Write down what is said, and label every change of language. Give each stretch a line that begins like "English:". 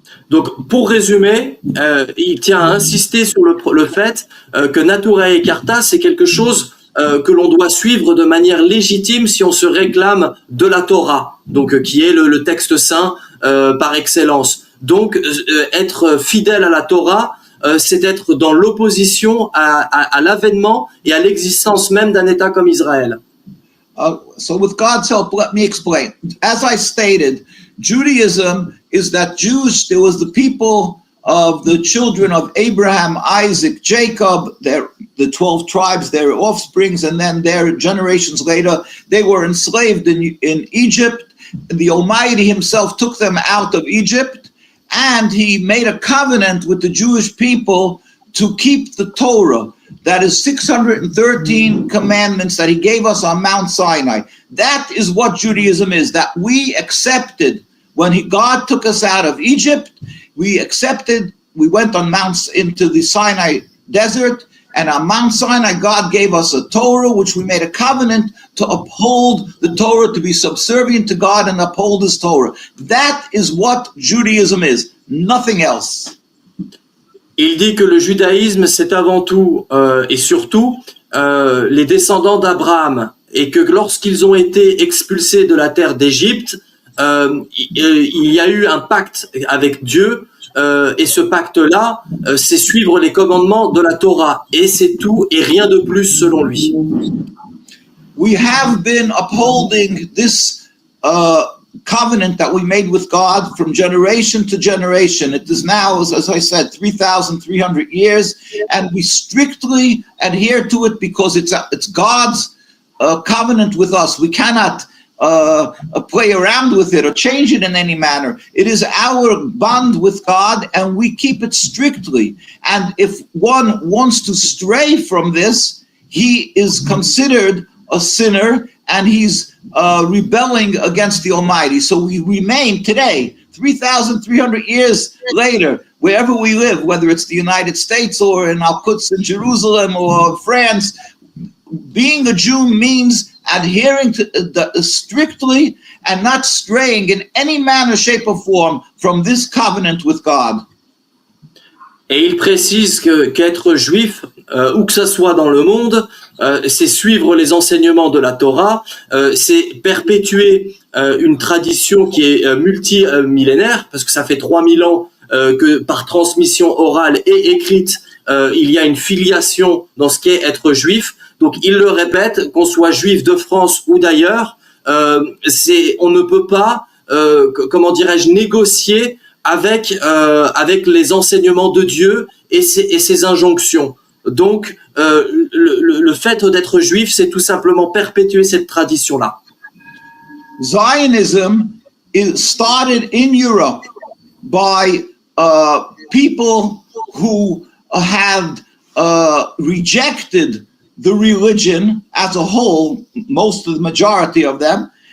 French: Donc, pour résumer, il tient à insister sur le fait que Neturei Karta, c'est quelque chose que l'on doit suivre de manière légitime si on se réclame de la Torah, donc qui est le texte saint par excellence. Donc, être fidèle à la Torah, c'est être dans l'opposition à l'avènement et à l'existence même d'un État comme Israël.
English: So with God's help, let me explain. As I stated, Judaism is that there was the people of the children of Abraham, Isaac, Jacob, the 12 tribes, their offsprings, and then their generations later, they were enslaved in Egypt. The Almighty himself took them out of Egypt, and he made a covenant with the Jewish people to keep the Torah. That is 613 commandments that he gave us on Mount Sinai. That is what Judaism is, that we accepted when God took us out of Egypt. We went into the Sinai desert, and on Mount Sinai, God gave us a Torah, which we made a covenant to uphold the Torah, to be subservient to God and uphold his Torah. That is what Judaism is, nothing else.
French: Il dit que le judaïsme, c'est avant tout et surtout les descendants d'Abraham, et que lorsqu'ils ont été expulsés de la terre d'Égypte, il y a eu un pacte avec Dieu, et ce pacte-là, c'est suivre les commandements de la Torah, et c'est tout et rien de plus selon lui.
English: We have been upholding this covenant that we made with God from generation to generation. It is now, as I said, 3,300 years, and we strictly adhere to it because it's God's covenant with us. We cannot play around with it or change it in any manner. It is our bond with God, and we keep it strictly. And if one wants to stray from this, he is considered a sinner, and he's rebelling against the Almighty. So we remain today, 3,300 years later, wherever we live, whether it's the United States or in Al-Quds in Jerusalem or France. Being a Jew means adhering to strictly and not straying in any manner, shape, or form from this covenant with God.
French: Et il précise qu'être juif, où que ça soit dans le monde, c'est suivre les enseignements de la Torah, c'est perpétuer une tradition qui est multimillénaire, parce que ça fait 3000 ans que par transmission orale et écrite, il y a une filiation dans ce qu'est être juif. Donc il le répète, qu'on soit juif de France ou d'ailleurs, on ne peut pas, comment dirais-je, négocier avec les enseignements de Dieu et ses injonctions. Donc le fait d'être juif, c'est tout simplement perpétuer cette tradition-là.
English: Zionism is started in Europe by people who had rejected the religion as a whole, most of the majority of them,